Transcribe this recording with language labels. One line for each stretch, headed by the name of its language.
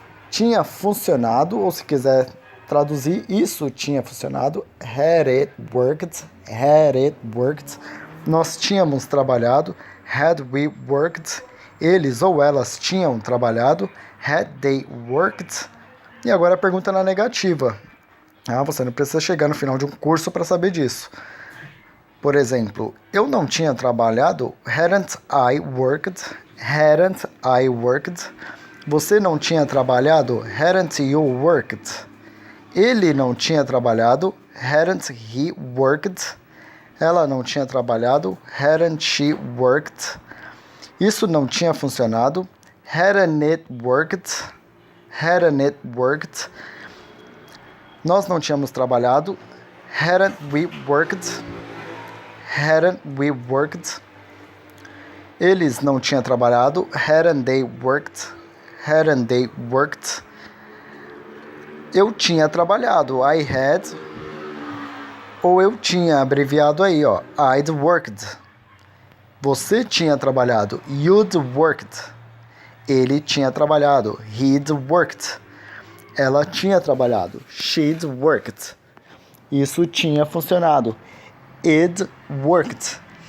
Portuguese: Tinha funcionado, ou se quiser traduzir, isso tinha funcionado,
English: had it worked, had it worked.
Portuguese: Nós tínhamos trabalhado,
English: had we worked.
Portuguese: Eles ou elas tinham trabalhado,
English: had they worked.
Portuguese: E agora a pergunta na negativa. Você não precisa chegar no final de um curso para saber disso. Por exemplo, eu não tinha trabalhado,
English: hadn't I worked, hadn't I worked.
Portuguese: Você não tinha trabalhado,
English: hadn't you worked.
Portuguese: Ele não tinha trabalhado,
English: hadn't he worked.
Portuguese: Ela não tinha trabalhado,
English: hadn't she worked.
Portuguese: Isso não tinha funcionado,
English: hadn't it worked, hadn't it worked.
Portuguese: Nós não tínhamos trabalhado,
English: hadn't we worked, hadn't we worked.
Portuguese: Eles não tinham trabalhado,
English: hadn't they worked, hadn't they worked.
Portuguese: Eu tinha trabalhado,
English: I had,
Portuguese: ou eu tinha abreviado aí, ó,
English: I'd worked.
Portuguese: Você tinha trabalhado,
English: you'd worked.
Portuguese: Ele tinha trabalhado,
English: he'd worked.
Portuguese: Ela tinha trabalhado,
English: she'd worked.
Portuguese: Isso tinha funcionado,
English: it'd worked.